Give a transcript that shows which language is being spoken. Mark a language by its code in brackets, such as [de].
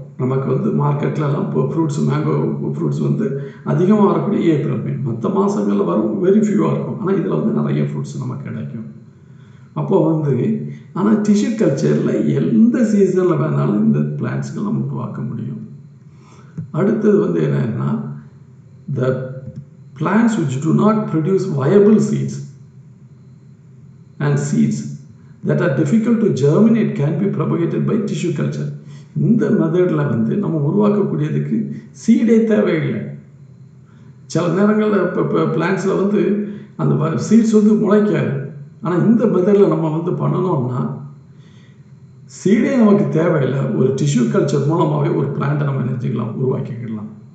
[ta] நமக்கு மார்க்கெட்லலாம் இப்போ mango fruits அதிகமாக வரக்கூடிய ஏப்ரல் மே. மற்ற மாதங்களில் வரும், வெரி ஃபியூவாக இருக்கும். ஆனால் இதில் நிறைய ஃப்ரூட்ஸ் நமக்கு கிடைக்கும். அப்போது ஆனால் டிஷ்யூ கல்ச்சரில் எந்த சீசனில் வேணாலும் இந்த பிளான்ட்ஸ்கள் நம்ம உருவாக்க முடியும். அடுத்தது என்னன்னா, [en] The plants which do not produce viable seeds and seeds that are difficult to germinate can be propagated by tissue culture. [ta] இந்த மெத்தடில் நம்ம உருவாக்கக்கூடியதுக்கு சீடே தேவையில்லை. சில நேரங்களில் இப்போ பிளான்ட்ஸில் அந்த சீட்ஸ் முளைக்காது. ஆனால் இந்த மெத்தடில் நம்ம பண்ணணும்னா சீடே நமக்கு தேவையில்லை. ஒரு டிஷ்யூ கல்ச்சர் மூலமாகவே ஒரு பிளான்ட்டை நம்ம நினைச்சிக்கலாம், உருவாக்கிக்கலாம்.